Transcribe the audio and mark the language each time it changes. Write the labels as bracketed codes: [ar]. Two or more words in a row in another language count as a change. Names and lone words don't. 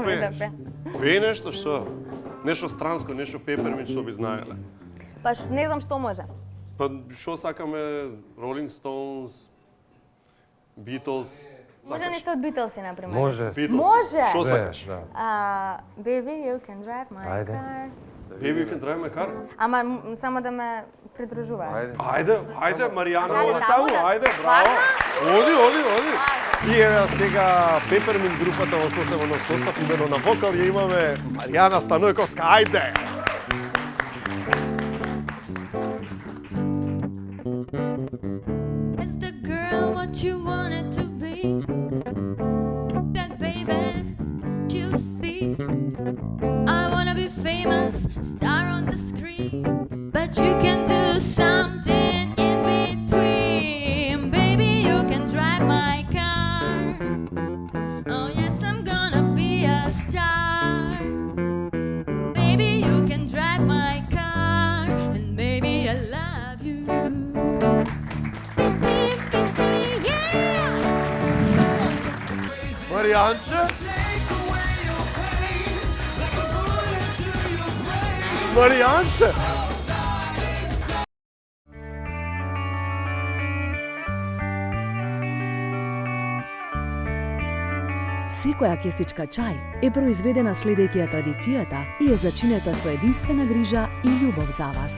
[mk] Мораме да пееш. пеем. Пеј нешто, што? Нешто странско, нешто пеперминт што би знаеле. Па не знам што може. Па што сакаме? Rolling Stones, Beatles. Може нешто од Битлси, например. Може. Beatles. Може! Што сакаш? Да. [en] Baby, you can drive my [mk] Ајде. [en] car. Baby, you can drive my car? [mk] Ама само да ме придружуваат. Ајде, Маријана, Ајде, оди таму таму, да- ајде, браво. Оди. И еве сега Пеперминт групата во соседен состав, имено на вокал ја имаме Маријана Станојковска, ајде. [en] Is the girl what you wanted to be? That baby you see? I wanna be famous, star on the screen, but you can do something in between. Baby, you can drive my car. Oh yes, I'm gonna be a star. Baby, you can drive my car, and baby, I love you. [mk] Маријанче? Маријанче? Секоја кесичка чај е произведена следејќи ја традицијата и е зачинета со единствена грижа и љубов за вас.